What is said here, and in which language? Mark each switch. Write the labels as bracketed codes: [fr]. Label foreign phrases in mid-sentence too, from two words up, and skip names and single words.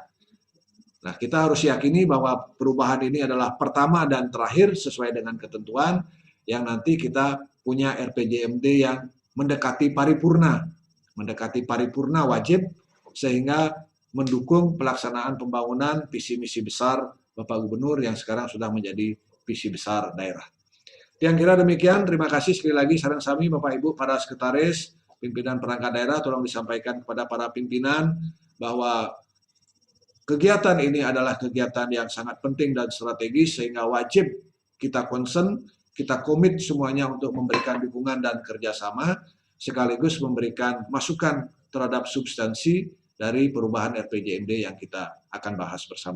[id] Nah, kita harus yakini bahwa perubahan ini adalah pertama dan terakhir sesuai dengan ketentuan yang nanti kita punya RPJMD yang mendekati paripurna wajib, sehingga mendukung pelaksanaan pembangunan visi misi besar Bapak Gubernur yang sekarang sudah menjadi visi besar daerah. Yang kira demikian, terima kasih sekali lagi [ban] sareng sami [id] Bapak Ibu para sekretaris, pimpinan perangkat daerah, tolong disampaikan kepada para pimpinan bahwa kegiatan ini adalah kegiatan yang sangat penting dan strategis sehingga wajib kita concern, kita komit semuanya untuk memberikan dukungan dan kerjasama sekaligus memberikan masukan terhadap substansi dari perubahan RPJMD yang kita akan bahas bersama.